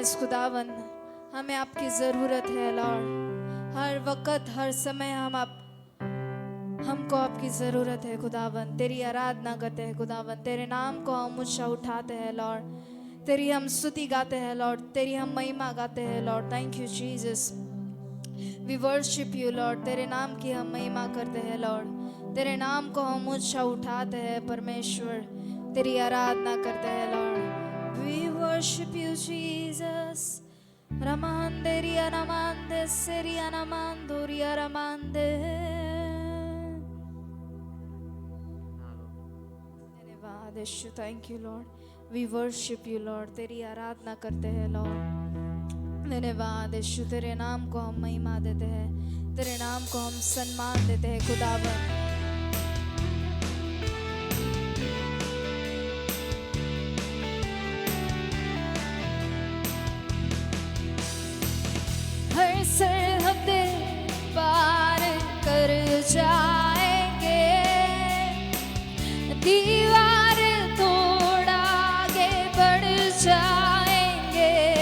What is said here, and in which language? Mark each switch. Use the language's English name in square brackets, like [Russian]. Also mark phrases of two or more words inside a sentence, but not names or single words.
[Hindi] यस खुदावन, हमें आपकी ज़रूरत है लॉर्ड। हर वक्त हर समय हमको आपकी ज़रूरत है खुदावन। तेरी आराधना करते हैं खुदावन, तेरे नाम को हम ऊंचा उठाते हैं लॉर्ड। तेरी हम स्तुति गाते हैं लॉर्ड, तेरी हम महिमा गाते हैं लॉर्ड। [English] Thank you Jesus, we worship you Lord. [Hindi] तेरे नाम की हम महिमा करते हैं लॉर्ड, तेरे नाम को हम ऊंचा उठाते हैं परमेश्वर, तेरी आराधना करते हैं लॉर्ड। [English] We worship you Jesus. रमांदे रिया नमांदे सेरिया नमांदो रिया रमांदे। [Hindi] धन्यवाद यीशु, [English] Thank you Lord. We worship you Lord, [Hindi] तेरी आराधना करते हैं लॉर्ड। धन्यवाद यीशु, तेरे नाम को हम महिमा देते हैं, तेरे नाम को हम सम्मान देते हैं खुदावन। हर सरहदे पार कर जाएंगे, दीवार तोड़ आगे बढ़ जाएंगे।